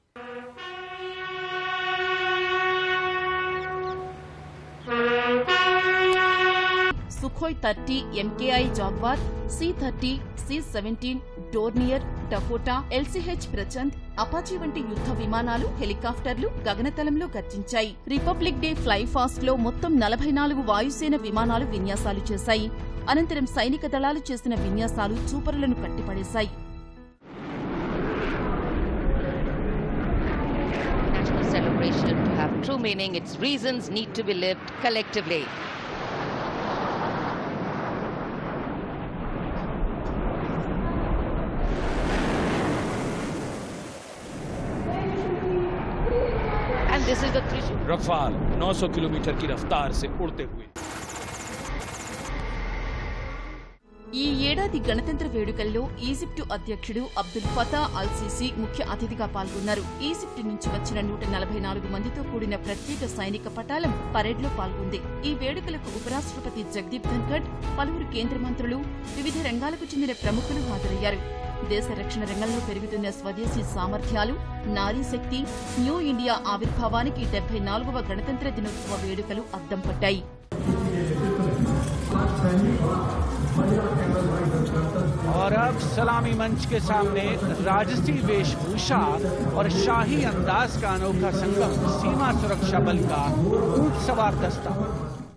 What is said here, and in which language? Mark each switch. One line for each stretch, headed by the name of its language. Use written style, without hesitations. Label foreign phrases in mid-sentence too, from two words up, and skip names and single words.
Telugu: సుఖోయ్ 30 ఎంకేఐ జాగ్వార్, C-30, C-17 డోర్నియర్, డకోటా, LCH ప్రచండ్, అపాచీ వంటి యుద్ధ విమానాలు, హెలికాప్టర్లు గగనతలంలో గర్జించాయి.
English: Republic Day fly fast
Telugu: లో మొత్తం 44 వాయుసేన విమానాలు విన్యాసాలు చేశాయి. అనంతరం సైనిక దళాలు చేసిన విన్యాసాలు చూపరులను కట్టిపడేశాయి.
English: Celebration to have true meaning, its reasons need to be lived collectively. And this is the
Hindi: रफाल 900 किलोमीटर की रफ्तार से उड़ते हुए
Telugu: ఈ ఏడాది గణతంత్ర వేడుకల్లో ఈజిప్టు అధ్యక్షుడు అబ్దుల్ ఫతా అల్ సీసీ ముఖ్య అతిథిగా పాల్గొన్నారు. ఈజిప్టు నుంచి వచ్చిన 144 మందితో కూడిన ప్రత్యేక సైనిక పటాలం పరేడ్లో పాల్గొంది. ఈ వేడుకలకు ఉపరాష్ట్రపతి జగదీప్ ధన్ఖడ్, పలువురు కేంద్ర మంత్రులు, వివిధ రంగాలకు చెందిన ప్రముఖులు హాజరయ్యారు. దేశ రక్షణ రంగంలో పెరుగుతున్న స్వదేశీ సామర్థ్యాలు, నారీ శక్తి, న్యూ ఇండియా ఆవిర్భావానికి 74వ గణతంత్ర దినోత్సవ వేడుకలు అద్దం పట్టాయి.
Hindi: और अब सलामी मंच के सामने राजसी वेशभूषा और शाही अंदाज का अनोखा संगम सीमा सुरक्षा बल का ऊंट सवार दस्ता।